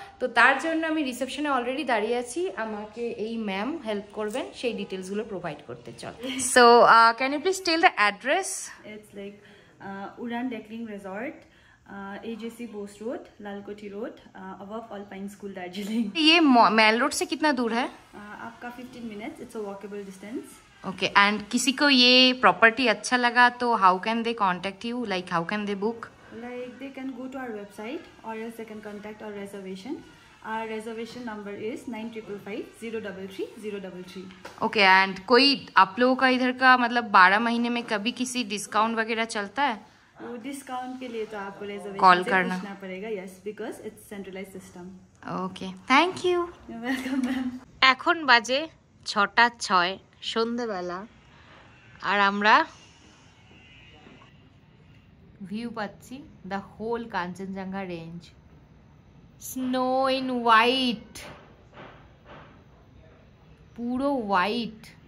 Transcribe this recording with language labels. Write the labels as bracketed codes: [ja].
[bn] তো তার জন্য আমি রিসেপশনে অলরেডি দাঁড়িয়ে আছি, আমাকে এই ম্যাম হেল্প করবেন সেই ডিটেলসগুলো প্রোভাইড করতে। [en] চল, so can you please tell the address? It's like Udaan ডেকলিং resort, AJC Bose road, Lalkothi road, above Alpine School, Darjeeling. [hi] ये मैल रोड से कितना दूर है? आपका 15 minutes, [en] It's a walkable distance. [hi] Okay, and किसी को ये प्रॉपर्टी अच्छा लगा तो [en] How can they contact you, like how can they book? Like they can go to our website or else they can contact our reservation. Our reservation number is 9555-033-033. [hi] Okay, and कोई आप लोगों का इधर का मतलब 12 महीने में कभी किसी डिस्काउंट वगैरह चलता है? वो डिस्काउंट के लिए तो आपको रेजर्वेशन कॉल करना पड़ेगा। [en] Yes, because it's centralised system. Okay, thank you. Welcome ma'am. [bn] এখন বাজে 6:06 সন্ধ্যাবেলা, আর আমরা ভিউ পাচ্ছি the whole Kanchenjunga range, [en] snow in white, [bn] পুরো হোয়াইট।